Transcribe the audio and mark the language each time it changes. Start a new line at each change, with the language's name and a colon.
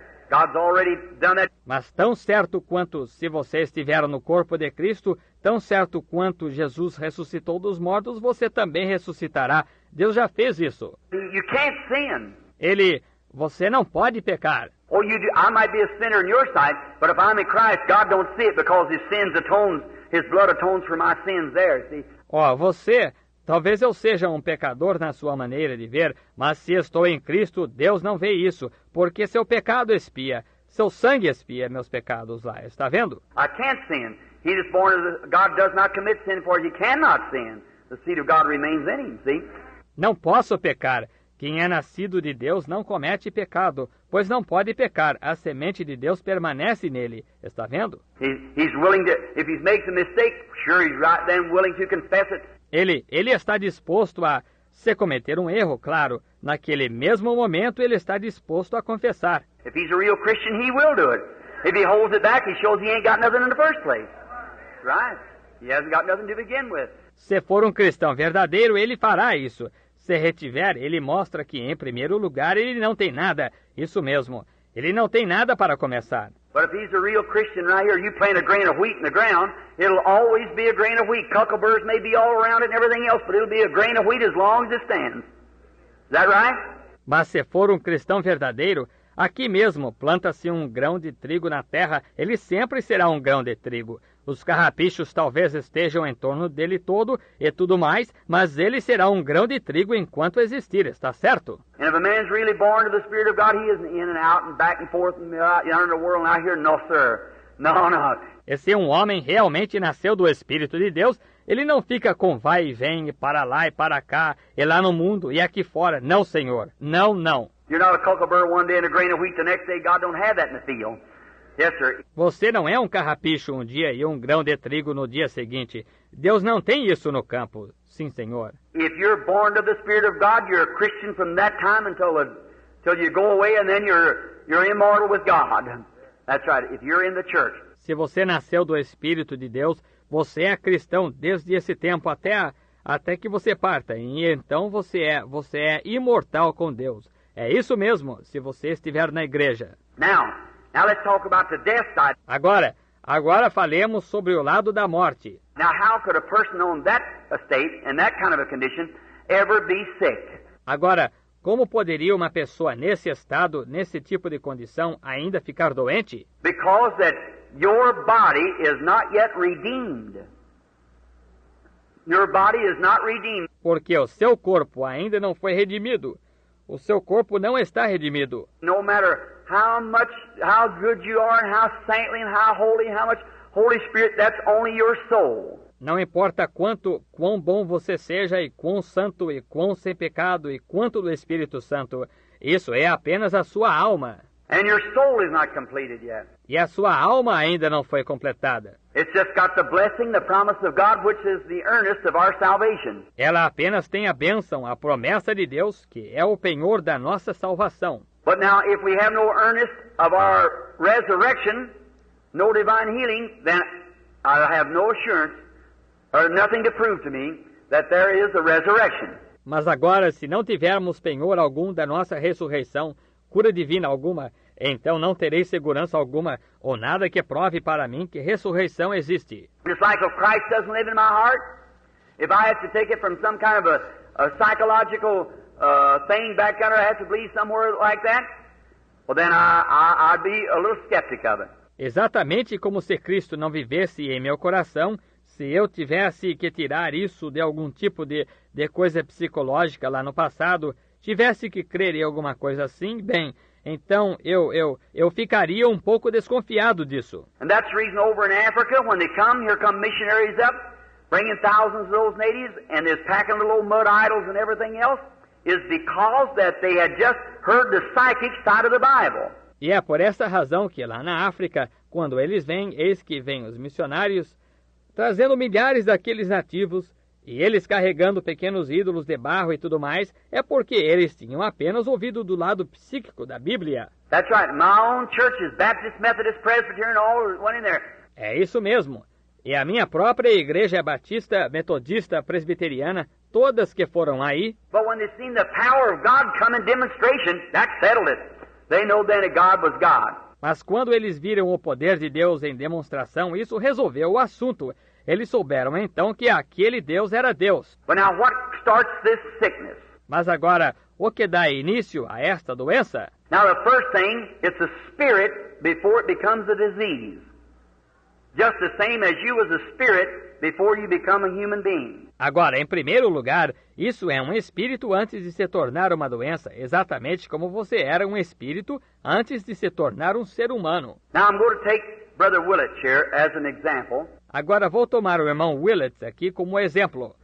English: God's already done that.
Portuguese: Mas tão certo quanto se você estiver no corpo de Cristo, tão certo quanto Jesus ressuscitou dos mortos, você também ressuscitará. Deus já fez isso.
English: You can't sin.
Portuguese: Você não pode pecar.
English: Oh, you do. I might be a sinner in your sight, but if I'm in Christ, God don't see it because His blood atones for my sins there, see?
Portuguese: Talvez eu seja um pecador na sua maneira de ver, mas se estou em Cristo, Deus não vê isso, porque seu pecado expia, seu sangue expia meus pecados lá, está vendo?
English: I can't sin. He is born of God does not commit sin, for he cannot sin. The seed of God remains in him, see?
Portuguese: Não posso pecar. Quem é nascido de Deus não comete pecado, pois não pode pecar. A semente de Deus permanece nele, está vendo?
English: He's willing to, if he makes a mistake, sure he's right then willing to confess it.
Portuguese: Ele está disposto a, se cometer um erro, claro, naquele mesmo momento ele está disposto a confessar.
English: If he's a real Christian, he will do it. If he holds it back, he shows he ain't got nothing in the first place. Right? He hasn't got nothing to begin with.
Portuguese: Se for um cristão verdadeiro, ele fará isso. Se retiver, ele mostra que, em primeiro lugar, ele não tem nada. Isso mesmo. Ele não tem nada para começar.
English: But if he's a real Christian right here, you plant a grain of wheat in the ground, it'll always be a grain of wheat. Cuckleburs may be all around it and everything else, but it'll be a grain of wheat as long as it stands. Is that right?
Portuguese: Mas se for um cristão verdadeiro, aqui mesmo planta-se um grão de trigo na terra, ele sempre será um grão de trigo. Os carrapichos talvez estejam em torno dele todo e tudo mais, mas ele será um grão de trigo enquanto existir, está certo?
English: And if a man's really born of the Spirit of God, he isn't in and out and back and forth and out in the world and out here. No, sir. No.
Portuguese: E se um homem realmente nasceu do Espírito de Deus, ele não fica com vai e vem, para lá e para cá, e lá no mundo e aqui fora. Não, senhor. Não.
English: You're not a cucklebur one day and a grain of wheat the next day. God don't have that in the field. Yes, sir.
Portuguese: Você não é um carrapicho um dia e um grão de trigo no dia seguinte. Deus não tem isso no campo. Sim, senhor.
English: If you're born of the Spirit of God, you're a Christian from that time until you go away, and then you're immortal with God. That's right. If you're in the church.
Portuguese: Se você nasceu do Espírito de Deus, você é cristão desde esse tempo até que você parta. E então você é imortal com Deus. É isso mesmo, se você estiver na igreja.
English: Now let's talk about the death side.
Portuguese: Agora falemos sobre o lado da morte.
English: Now how could a person on that estate, in that kind of a condition, ever be sick?
Portuguese: Agora, como poderia uma pessoa nesse estado, nesse tipo de condição, ainda ficar doente?
English: Because that your body is not yet redeemed. Your body is not redeemed.
Portuguese: Porque o seu corpo ainda não foi redimido. O seu corpo não está redimido.
English: No matter how good you are, and how saintly, and how much Holy Spirit, that's only your soul.
Portuguese: Não importa quão bom você seja, e quão santo, e quão sem pecado, e quanto do Espírito Santo, isso é apenas a sua alma.
English: And your soul is not completed yet.
Portuguese: E a sua alma ainda não foi completada.
English: It's just got the blessing, the promise of God, which is the earnest of our salvation.
Portuguese: Ela apenas tem a bênção, a promessa de Deus, que é o penhor da nossa salvação.
English: But now, if we have no earnest of our resurrection, no divine healing, then I have no assurance, or nothing to prove to me, that there is a resurrection.
Portuguese: Mas agora, se não tivermos penhor algum da nossa ressurreição, cura divina alguma, então não terei segurança alguma, ou nada que prove para mim que ressurreição existe.
English: Just like if Christ doesn't live in my heart, if I have to take it from some kind of a psychological thing back there, I have to believe somewhere like that, well then I'd be a little skeptic of it.
Portuguese: Exatamente como se Cristo não vivesse em meu coração, se eu tivesse que tirar isso de algum tipo de coisa psicológica lá no passado, tivesse que crer em alguma coisa assim, bem, então eu ficaria um pouco desconfiado disso.
English: And that's the reason over in Africa, when they come, here come missionaries up, bringing thousands of those natives, and they're packing little old mud idols and everything else, is because that they had just heard the psychic side of the Bible.
Portuguese: E é por essa razão que lá na África, quando eles vêm, eis que vêm os missionários, trazendo milhares daqueles nativos, e eles carregando pequenos ídolos de barro e tudo mais, é porque eles tinham apenas ouvido do lado psíquico da Bíblia.
English: That's right. My own churches, Baptist, Methodist, Presbyterian, all went in there.
Portuguese: É isso mesmo. E a minha própria igreja batista, metodista, presbiteriana, todas que foram aí.
English: But when they seen the power of God come in demonstration, that settled it. They know then that God was God.
Portuguese: Mas quando eles viram o poder de Deus em demonstração, isso resolveu o assunto. Eles souberam então que aquele Deus era Deus.
English: But now what starts this sickness?
Portuguese: Mas agora, o que dá início a esta doença?
English: Now the first thing, it's a spirit before it becomes a disease. Just the same as you was a spirit before you become a human being.
Portuguese: Agora, em primeiro lugar, isso é um espírito antes de se tornar uma doença, exatamente como você era um espírito antes de se tornar um ser humano.
English: Now I'm going to take Brother Willett here as an example.
Portuguese: Agora vou tomar o irmão Willett aqui como exemplo.